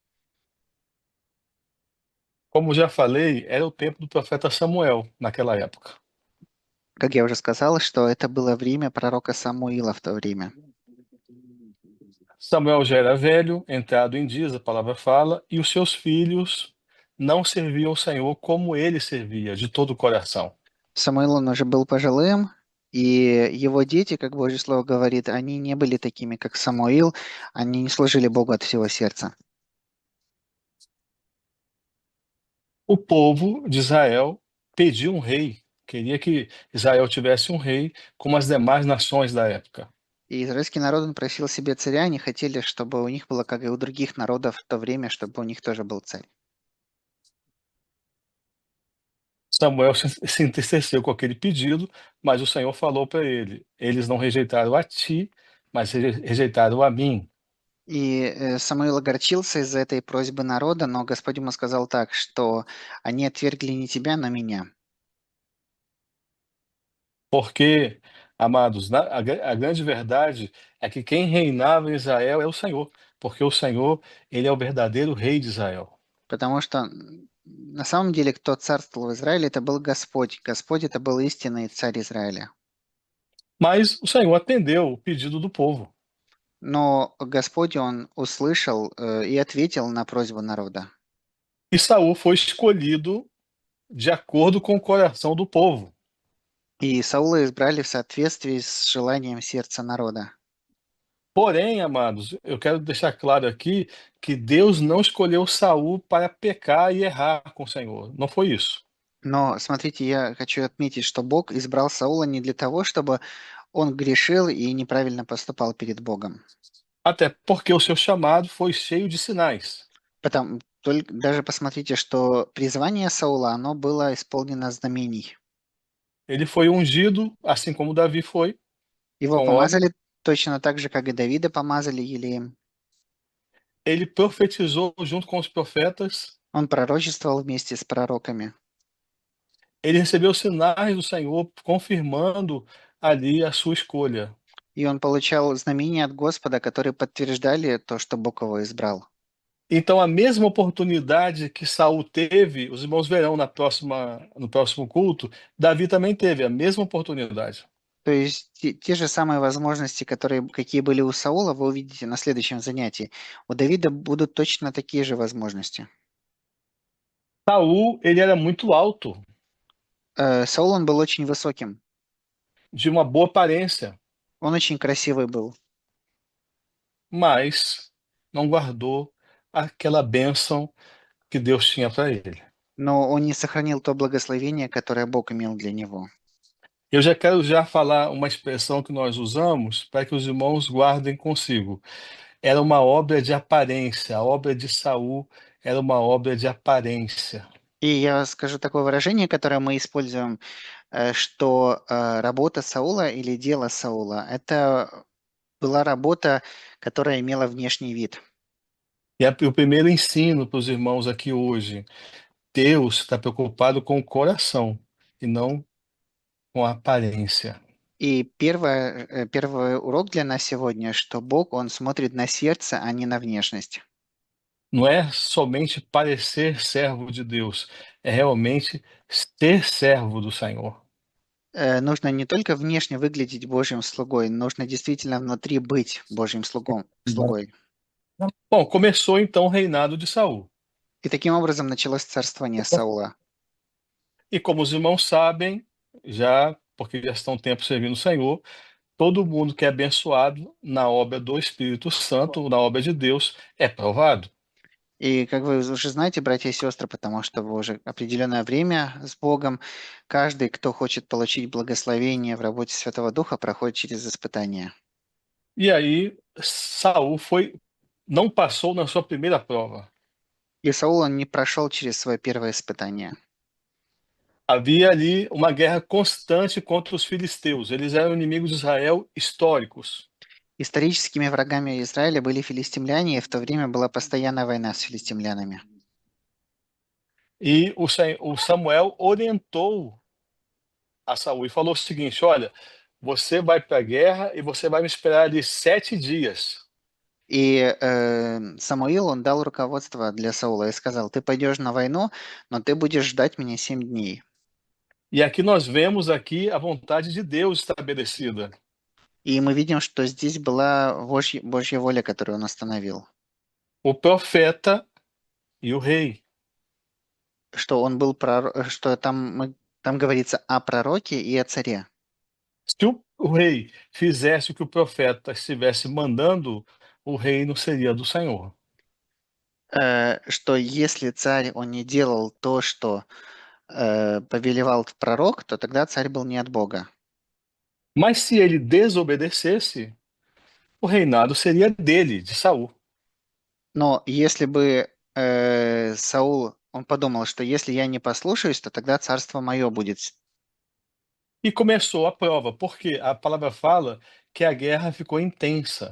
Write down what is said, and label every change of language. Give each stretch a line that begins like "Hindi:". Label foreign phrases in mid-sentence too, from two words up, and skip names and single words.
Portuguese: Como já falei, era o tempo do profeta Samuel naquela época.
Russian: Как я уже сказал, что это было время пророка Самуила в то время.
Portuguese: Samuel já era velho, entrado em dias, a palavra fala, e os seus filhos não serviam o Senhor como ele servia, de todo o coração.
Russian: Самуил, он уже был пожилым, и его дети, как Божье Слово говорит, они не были такими, как Самуил, они не служили Богу от всего сердца.
Portuguese: O povo de Israel pediu um rei, queria que Israel tivesse um rei como as demais nações da época.
Russian: И израильский народ, он просил себе царя, они хотели, чтобы у них было, как и у других народов в то время, чтобы у них тоже был царь.
Portuguese: Samuel se entristeceu com aquele pedido, mas o Senhor falou para ele: eles não rejeitaram a ti, mas rejeitaram a mim.
Russian: И Самуил огорчился из-за этой просьбы народа, но Господь ему сказал так, что они отвергли не тебя, но меня.
Portuguese: Porque, amados, a grande verdade é que quem reinava em Israel é o Senhor, porque o Senhor, ele é o verdadeiro rei de Israel.
Russian: Потому что на самом деле, кто царствовал в Израиле, это был Господь. Господь это был истинный царь Израиля.
Portuguese: Mas o Senhor atendeu o pedido do povo.
Russian: Но Господь, он услышал и ответил на просьбу народа.
Portuguese: E Saul foi escolhido de acordo com o coração do povo.
Russian: И Саула избрали в соответствии с желанием сердца народа.
Portuguese: Porém, amados, eu quero deixar claro aqui que Deus não escolheu Saul para pecar e errar com o Senhor. Não foi isso.
Russian: Но смотрите, я хочу отметить, что Бог избрал Саула не для того, чтобы он грешил и неправильно поступал перед Богом.
Portuguese: Até porque o seu chamado foi cheio de sinais.
Russian: Даже посмотрите, что призвание Саула, оно было исполнено знамений.
Portuguese: Ele foi ungido, assim como Davi foi,
Russian: Его
Portuguese: com óleo.
Russian: помазали точно так же, как и Давида помазали Елеем.
Portuguese: Ele profetizou junto com os profetas.
Russian: Он пророчествовал вместе с пророками.
Portuguese: Ele recebeu sinais do Senhor confirmando ali a sua escolha.
Russian: И он получал знамения от Господа, которые подтверждали то, что Бог его избрал.
Portuguese: Então, a mesma oportunidade que Saul teve, os irmãos verão no próximo culto, Davi também teve a mesma oportunidade.
Russian: То есть те же самые возможности, какие были у Саула, вы увидите на следующем занятии. У Давида будут точно такие же возможности.
Portuguese: Saul, ele era muito alto,
Russian: Саул, он был очень высоким.
Portuguese: de uma boa aparência,
Russian: Он очень красивый был.
Portuguese: mas não guardou aquela bênção que Deus tinha para ele.
Russian: Но он не сохранил то благословение, которое Бог имел для него.
Portuguese: Eu já quero falar uma expressão que nós usamos para que os irmãos guardem consigo. Era uma obra de aparência, a obra de Saul era uma obra de aparência.
Russian: И я скажу такое выражение, которое мы используем, что работа Саула или дело Саула– это была работа, которая имела внешний вид.
Portuguese: O primeiro ensino para os irmãos aqui hoje: Deus está preocupado com o coração e não com a aparência.
Russian: И первый урок для нас сегодня, что Бог, Он смотрит на сердце, а не на внешность.
Portuguese: Não é somente parecer servo de Deus, é realmente ser servo do Senhor.
Russian: Нужно не только внешне выглядеть Божьим слугой, нужно действительно внутри быть Божьим слугой.
Portuguese: Bom, começou então o reinado de Saul.
Russian: И таким образом началось царствование Саула.
Portuguese: E como os irmãos sabem, já porque já estão tempo servindo o Senhor, todo mundo que é abençoado na obra do Espírito Santo, na obra de Deus, é provado.
Russian: И как вы уже знаете, братья и сестры, потому что вы уже определенное время с Богом, каждый, кто хочет получить благословение в работе Святого Духа, проходит через испытания.
Portuguese: E aí Saul não passou na sua primeira prova.
Russian: И Саул, он не прошел через свое первое испытание.
Portuguese: Havia ali uma guerra constante contra os filisteus. Eles eram inimigos de Israel históricos.
Russian: Историческими врагами Израиля были филистимляне, и в то время была постоянная война с филистимлянами.
Portuguese: E o Samuel orientou a Saul e falou o seguinte: olha, você vai para a guerra e você vai me esperar ali 7 dias.
Russian: И Самуил, он дал руководство для Саула и сказал, ты пойдешь на войну, но ты будешь ждать меня 7 дней.
Portuguese: E aqui nós vemos aqui a vontade de Deus estabelecida.
Russian: И мы видим, что здесь была Божья воля, которую он установил.
Portuguese: O profeta e o rei.
Russian: Что он был что там говорится о пророке и о царе.
Portuguese: Se o rei fizesse o que o profeta estivesse mandando, o reino seria do Senhor.
Russian: Что если царь, он не делал то, что повелевал пророк, то тогда царь был не от Бога.
Portuguese: Mas se ele desobedecesse, o reinado seria dele, de Saul.
Russian: Но если бы Саул, он подумал, что если я не послушаюсь, то тогда царство мое будет.
Portuguese: E começou a prova, porque a palavra fala que a guerra ficou intensa.